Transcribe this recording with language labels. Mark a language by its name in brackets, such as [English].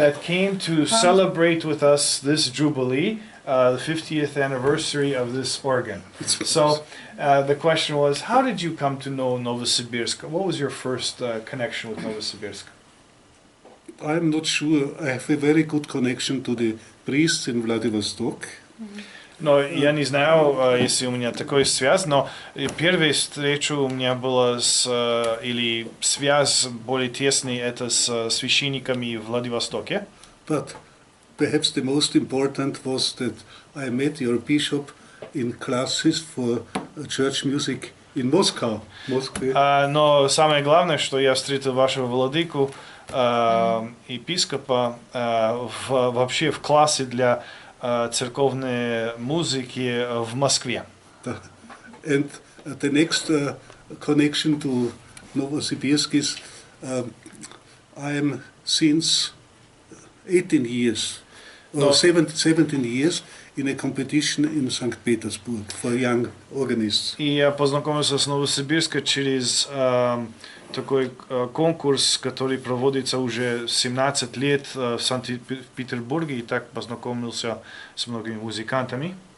[English] that came to celebrate with us this jubilee, the 50th anniversary of this organ. So the question was, how did you come to know Novosibirsk? What was your first connection with Novosibirsk? I'm not sure. I have a very good connection to the priests in Vladivostok. [Russian] Но я не знаю, если у меня такой связь, но первая встреча у меня была или связь более тесная, это с священниками в Владивостоке. [English] But perhaps the most important was that I met your bishop in classes for church music in Moscow. [Russian] Но самое главное, что я встретил вашего владыку, епископа, вообще в классе для церковной музыки в Москве. [English] And the next connection to Novosibirsk is I am since 18 years or 17 years in a competition in St. Petersburg for young organists. [Russian] И я познакомился с Новосибирском через такой конкурс, который проводится уже 17 лет в Санкт-Петербурге, и так познакомился с многими музыкантами.